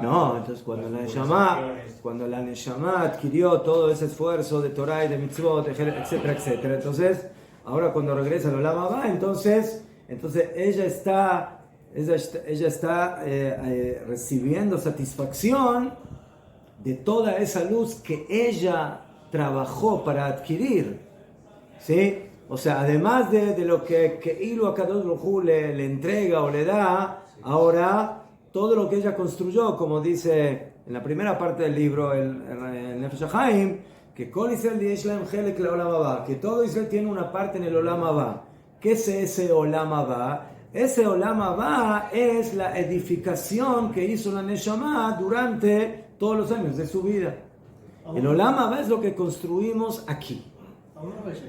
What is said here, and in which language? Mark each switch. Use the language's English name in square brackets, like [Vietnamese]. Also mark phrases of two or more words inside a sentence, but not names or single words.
[Spanish] No, entonces cuando la Neshama adquirió todo ese esfuerzo de Torah y de mitzvot, etcétera, etcétera, entonces, ahora cuando regresa al [Hebrew] עולם הבא, [Spanish] entonces ella está recibiendo satisfacción de toda esa luz que ella trabajó para adquirir, ¿sí? O sea, además de lo que Ilu [Hebrew] הקדוש ברוך הוא [Spanish] le entrega o le da, ahora todo lo que ella construyó, como dice en la primera parte del libro, el Nefesh HaChaim, que [Hebrew] כל ישראל יש להם חלק לעולם הבא, [Spanish] que todo Israel tiene una parte en el [Hebrew] עולם הבא. [Spanish] ¿Qué es ese [Hebrew] עולם הבא? [Spanish] Ese [Hebrew] עולם הבא [Spanish] es la edificación que hizo la Neshama durante todos los años de su vida. El [Hebrew] עולם הבא [Spanish] es lo que construimos aquí. Aún no ves ahí.